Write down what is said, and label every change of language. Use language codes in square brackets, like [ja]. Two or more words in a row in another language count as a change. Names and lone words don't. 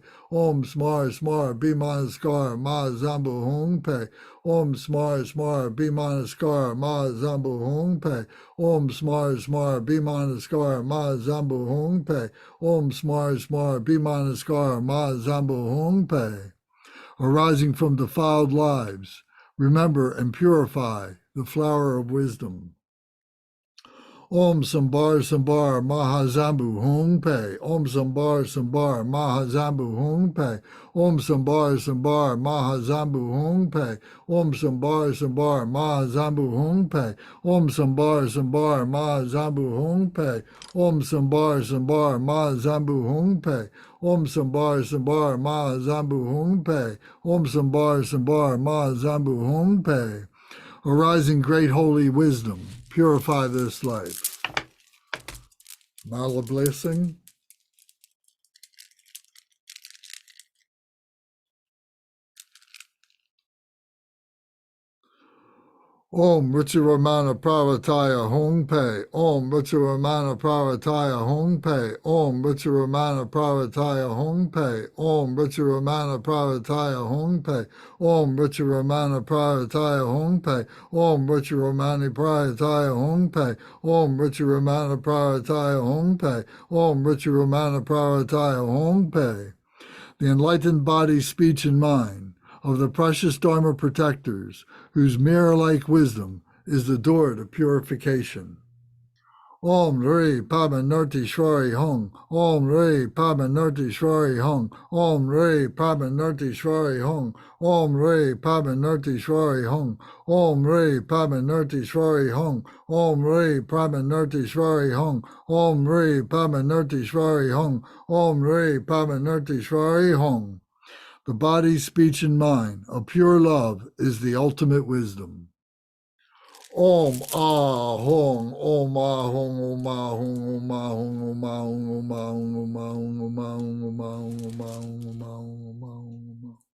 [sa] Om Smar Smar Bhimanaskar Mahazambu Hung Pe. Om Smar Smar Bhimanaskar Mahazambu Hung Pe. Om Smar Smar Bhimanaskar Mahazambu Hung Pe. Om Smar Smar Bhimanaskar Mahazambu Hung Pe [en] arising from defiled lives, remember and purify the flower of wisdom. [sa] Om Sambar Sambar Mahazambu Hung Pe. Om Sambar Sambar Mahazambu Hung Pe. Om Sambar Sambar Mahazambu Hung Pe. Om Sambar Sambar Mahazambu Hung Pe. Om Sambar Sambar Mahazambu Hung Pe. Om Sambar Sambar Mahazambu Hung Pe. Om Sambar Sambar Mahazambu Hung Pe. Om Sambar Sambar Mahazambu Hung Pe [en] arising great holy wisdom, purify this life. Mala blessing. [sa] Om Ruchiramana Pravataya Hong Pe. Om Ruchiramana Pravataya Hong Pe. Om Ruchiramana Pravataya Hong Pe. Om Ruchiramana Pravataya Hong Pe. Om Ruchiramana Pravataya Hong Pe. Om Ruchiramani Pravataya Hong Pe. Om Ruchiramana Pravataya Hong Pe. Om Ruchiramana Pravataya Hong Pe. [en] The enlightened body, speech, and mind of the precious Dharma protectors, whose mirror-like wisdom is the door to purification. [sa] Om Re Pamanurti Shwari Hong. Om Re Pamanurti Shwari Hong. Om Re Pamanurti Shwari Hong. Om Re Pamanurti Shwari Hong. Om Re Pamanurti Shwari Hong. Om Re Pamanurti Shwari Hong. Om Re Pamanurti Shwari Hong. Om Re Pamanurti Shwari Hong. [en] The body, speech, and mind of pure love is the ultimate wisdom. [sa] Om Ah Hong, Om Ah Hong, Om Ah Hong, Om Ah Hong, Om Ah Hong, Om Ah Hong, Om Ah Hong, Om Ah Hong, Om Ah Hong, Om Ah Hong, Om Ah Hong, Om Ah Hong.